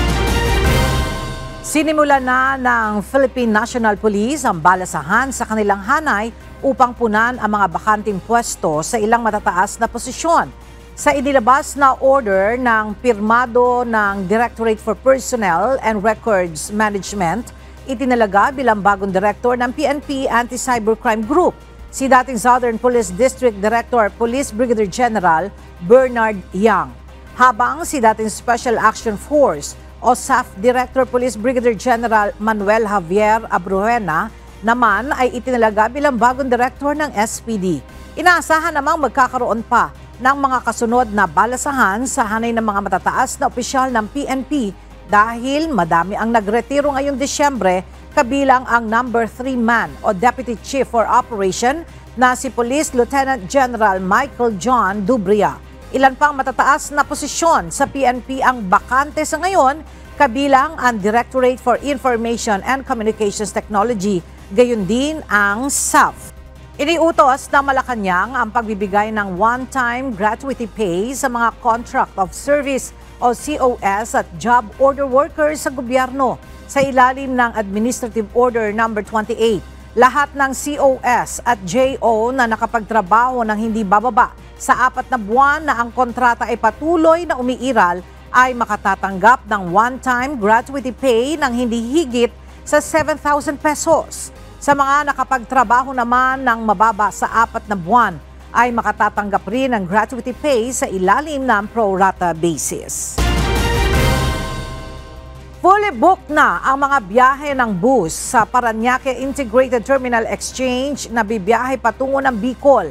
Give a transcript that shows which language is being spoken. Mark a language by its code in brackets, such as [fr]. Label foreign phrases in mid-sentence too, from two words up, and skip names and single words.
[tl] Sinimulan na ng Philippine National Police ang balasahan sa kanilang hanay upang punan ang mga bakanting pwesto sa ilang matataas na posisyon. Sa inilabas na order ng pirmado ng Directorate for Personnel and Records Management, itinalaga bilang bagong director ng PNP Anti-Cybercrime Group si dating Southern Police District Director Police Brigadier General Bernard Yang. Habang si dating Special Action Force o SAF Director Police Brigadier General Manuel Javier Abruena naman ay itinalaga bilang bagong director ng SPD. Inaasahan namang magkakaroon pa ng mga kasunod na balasahan sa hanay ng mga matataas na opisyal ng PNP dahil madami ang nagretiro ngayong Disyembre, kabilang ang [en] number 3 man [tl] o Deputy Chief for Operation na si Police Lieutenant General Michael John Dubria. Ilan pang matataas na posisyon sa PNP ang bakante sa ngayon, kabilang ang Directorate for Information and Communications Technology, gayon din ang SAF. Iniutos ng Malacanang ang pagbibigay ng [en] one-time gratuity pay [tl] sa mga Contract of Service o COS at [en] job order workers [tl] sa gobyerno sa ilalim ng Administrative Order No. 28. Lahat ng COS at JO na nakapagtrabaho ng hindi bababa sa 4 na buwan na ang kontrata ay patuloy na umiiral ay makatatanggap ng [en] one-time gratuity pay [tl] ng hindi higit sa 7,000 pesos. Sa mga nakapagtrabaho naman ng mababa sa 4 na buwan ay makatatanggap rin ng [en] gratuity pay [tl] sa ilalim ng [en] pro-rata basis. Fully booked [tl] na ang mga biyahe ng bus sa Parañaque Integrated Terminal Exchange na bibiyahe patungo ng Bicol.